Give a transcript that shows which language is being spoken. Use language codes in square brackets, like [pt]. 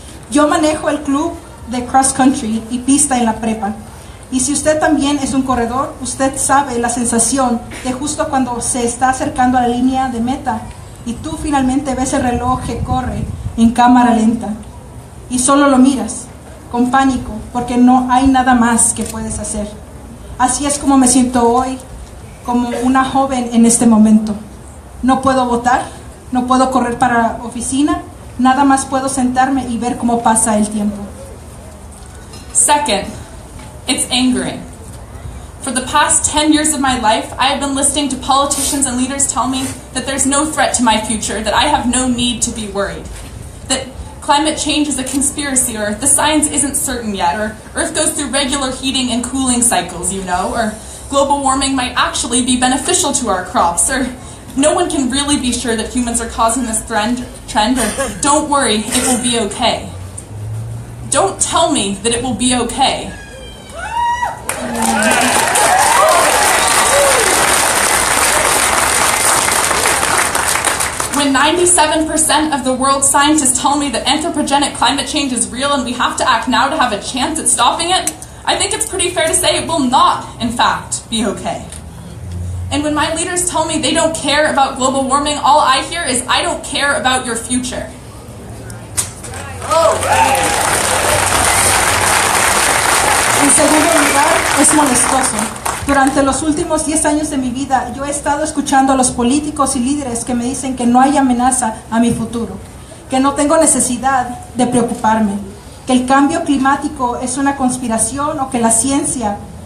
[es] Yo manejo el club de cross country y pista en la prepa, y si usted también es un corredor, usted sabe la sensación de justo cuando se está acercando a la línea de meta y tú finalmente ves el reloj que corre en cámara lenta y solo lo miras con pánico porque no hay nada más que puedes hacer. Así es como me siento hoy, como una joven en este momento. No puedo votar, no puedo correr para la oficina, nada más puedo sentarme y ver cómo pasa el tiempo. [en] Second, it's angering. For the past 10 years of my life, I have been listening to politicians and leaders tell me that there's no threat to my future, that I have no need to be worried, that climate change is a conspiracy, or the science isn't certain yet, or Earth goes through regular heating and cooling cycles, or global warming might actually be beneficial to our crops, or no one can really be sure that humans are causing this trend, or don't worry, it will be okay. Don't tell me that it will be okay. When 97% of the world's scientists tell me that anthropogenic climate change is real and we have to act now to have a chance at stopping it, I think it's pretty fair to say it will not, in fact, be okay. And when my leaders tell me they don't care about global warming, all I hear is, I don't care about your future. [es] En segundo lugar, es molestoso. Durante los últimos 10 años de mi vida, yo he estado escuchando a los políticos y líderes que me dicen que no hay amenaza a mi futuro, que no tengo necesidad de preocuparme, que el cambio climático es una conspiración o que la ciencia